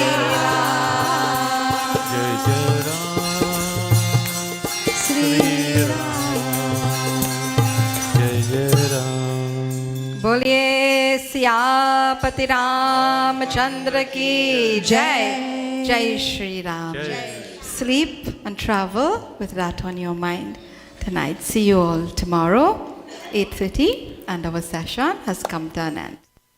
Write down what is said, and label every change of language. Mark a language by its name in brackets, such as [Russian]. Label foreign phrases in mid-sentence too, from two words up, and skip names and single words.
[Hindi] राम जय जय राम श्री राम जय जय राम। बोलिए सियापति रामचंद्र की जय। जय श्री राम. [English] Sleep and travel with that on your mind tonight. See you all tomorrow, 8:30, and our session has come to an end.